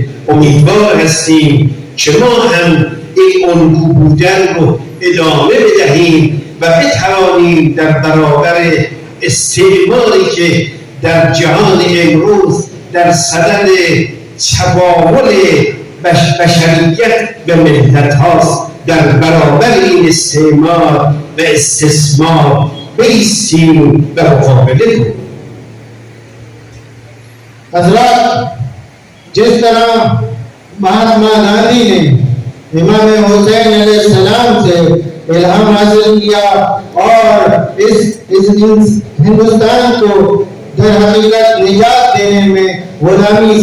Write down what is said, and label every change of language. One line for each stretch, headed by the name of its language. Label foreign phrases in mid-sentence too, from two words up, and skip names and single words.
Persian: امیدوار هستیم که ما هم این الگو بودن رو ادامه بدهیم و بتوانیم در برابر استعماری که در جهان امروز در صدد تباهل بشریت و ملت هاست، در برابر این استعمار و استثمار بایستیم و مقابله کنیم.
Urdu: حضرات، جس طرح مہاتما گاندھی نے امام حسین علیہ السلام سے الہام حاصل کیا اور اس ہندوستان کو در حقیقت نجات دینے میں، غلامی